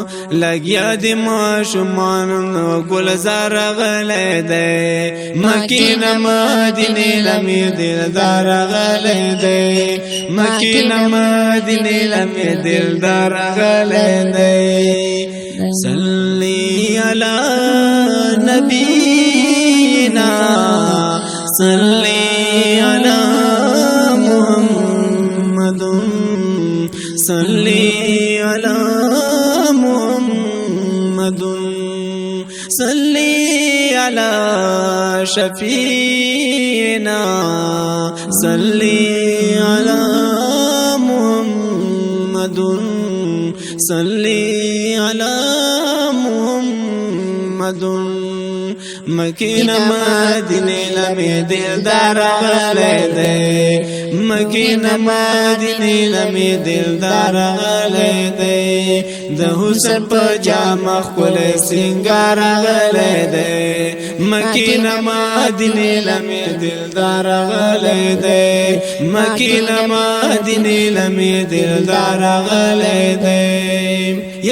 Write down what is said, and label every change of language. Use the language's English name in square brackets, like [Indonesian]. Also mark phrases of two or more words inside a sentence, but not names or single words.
[Pashto] لګیا د ماشومان نو ګلزار راغلی دی. مکې نه مدینې لمې دلدار راغلی دی. مکې نه مدینې لمې دلدار راغلی دی. [Arabic] صلی علی نبینا، صلی علی محمد، صلی علی محمد، صلی علی شفیعنا، صلی علی محمد، صلی علی محمد. [Pashto] مکینه مدینه لمه دلدار غلی دی، مکینه مدینه لمه دلدار غلی دی، د حسن په جامه ښکلی سینګار غلی دی، مکینه مدینه لمه دلدار غلی دی، مکینه مدینه لمه دلدار غلی دی.